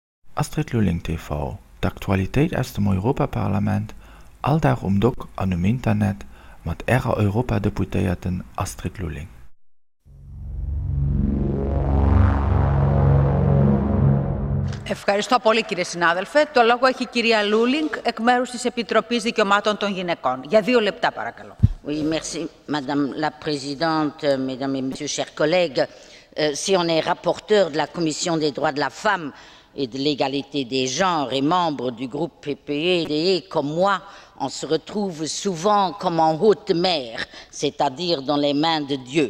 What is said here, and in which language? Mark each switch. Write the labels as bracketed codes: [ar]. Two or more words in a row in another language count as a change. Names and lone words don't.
[lb] Astrid Lulling TV, d'Aktualität aus dem Europaparlament, alldag Dag an dem Internet mit Ihrer Europadeputéierten Astrid Lulling. [el] Ευχαριστώ πολύ κύριε συνάδελφε. Το λόγο έχει η κυρία Λούλινγκ εκ μέρους της Επιτροπής Δικαιωμάτων των Γυναικών. Για 2 λεπτά παρακαλώ. [fr] Oui, merci Madame la Présidente, Mesdames et Messieurs, chers collègues. Si on est rapporteur de la Commission des droits de la femme et de l'égalité des genres et membre du groupe PPE, comme moi, on se retrouve souvent comme en haute mer, c'est-à-dire dans les mains de Dieu.